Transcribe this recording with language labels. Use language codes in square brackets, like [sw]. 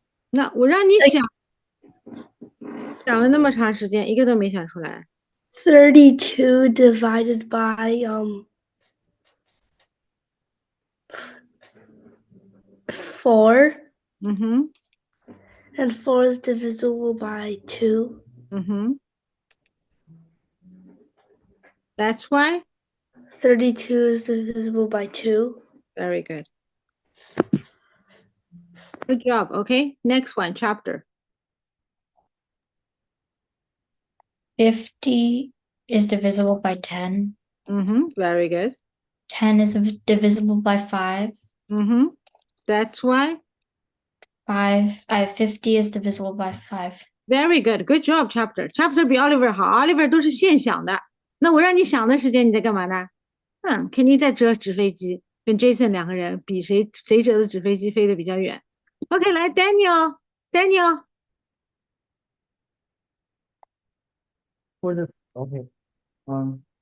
[zh] 那我让你想了那么长时间，一个都没想出来。 [en] 32 divided by 4, and 4 is divisible by 2. That's why 32 is divisible by 2. Very good. Good job. Okay, next one, chapter. 50 is divisible by 10. Very good. 10 is divisible by 5. That's why. 50 is divisible by 5. Very good. Good job, chapter. [zh] Chapter 比 Oliver 好。 Oliver 都是现想的。那我让你想的时间，你在干嘛呢？肯定在折纸飞机。跟 Jason 两个人比谁折的纸飞机飞得比较远。 OK， 来 Daniel。 [en] For the okay.